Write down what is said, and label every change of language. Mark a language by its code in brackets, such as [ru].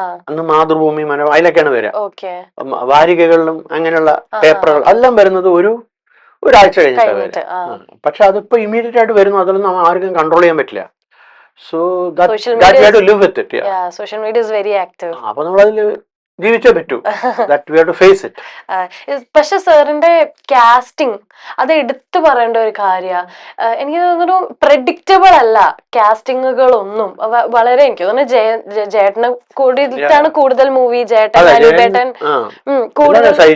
[ml] അന്ന് മാതൃഭൂമി, മനോരമ അതിലൊക്കെയാണ് വരിക. വാരികകളിലും അങ്ങനെയുള്ള പേപ്പറുകൾ എല്ലാം വരുന്നത് ഒരാഴ്ച കഴിഞ്ഞിട്ടാണ് വരിക. പക്ഷെ അതിപ്പോ ഇമ്മീഡിയറ്റ് ആയിട്ട് വരുന്നു, അതൊന്നും ആർക്കും കൺട്രോൾ ചെയ്യാൻ പറ്റില്ല. [en] So that we have to live with it. Yeah, social media is very active. [ml] അപ്പോൾ നമ്മൾ അതിൽ ജീവിച്ചേ പറ്റൂ. [en] That we have to face it. [ml] പക്ഷെ സാറിന്റെ കാസ്റ്റിംഗ് അത് എടുത്തു പറയേണ്ട ഒരു കാര്യമാണ്. എനിക്ക് തോന്നുന്നു പ്രെഡിക്റ്റബിൾ അല്ല കാസ്റ്റിങ്ങുകളൊന്നും. വളരെ എനിക്ക് തോന്നുന്നു ജേട്ടനെ കൂടിയിട്ടാണ് കൂടുതൽ മൂവി, ജേട്ടൻ അനുപേട്ടൻ കൂടുതൽ.